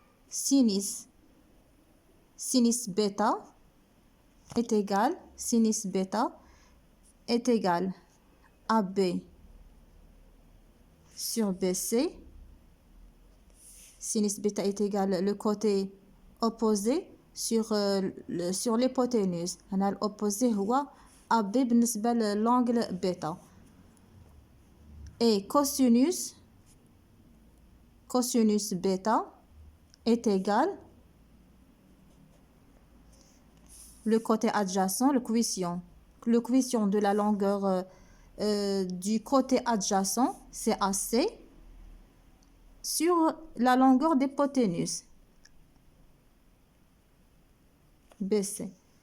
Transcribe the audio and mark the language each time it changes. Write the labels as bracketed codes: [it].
[fr] sinus bêta est égal, sinus bêta est égal AB sur BC. Sinus bêta est égal le côté opposé sur l'hypoténuse. [ar] هنا الopposé هو AB بالنسبة للانجل بيتا. [fr] Et cosinus bêta est égal le côté adjacent, le coefficient de la longueur du côté adjacent, c'est AC, sur la longueur d'hypoténuse, BC.